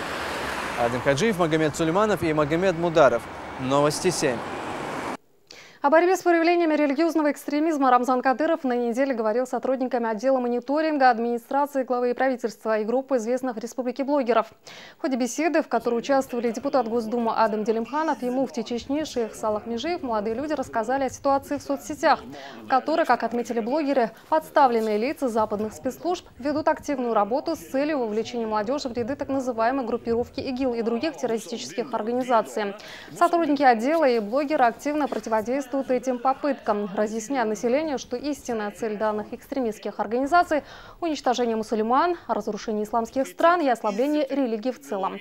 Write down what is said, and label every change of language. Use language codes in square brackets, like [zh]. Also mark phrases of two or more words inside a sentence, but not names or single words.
[ru] Адем Хаджиев, Магомед Сулейманов и Магомед Мударов. Новости 7. О борьбе с проявлениями религиозного экстремизма Рамзан Кадыров на неделе говорил с сотрудниками отдела мониторинга администрации главы правительства и группы известных в республике блогеров. В ходе беседы, в которой участвовали депутат Госдумы Адам Делимханов и муфти Чечни шейх Салах Межиев, молодые люди рассказали о ситуации в соцсетях, в которой, как отметили блогеры, подставленные лица западных спецслужб ведут активную работу с целью вовлечения молодежи в ряды так называемой группировки ИГИЛ и других террористических организаций. Сотрудники отдела и блогеры активно противодействуют этим попыткам, разъясняя населению, что истинная цель данных экстремистских организаций – уничтожение мусульман, разрушение исламских стран и ослабление религии в целом.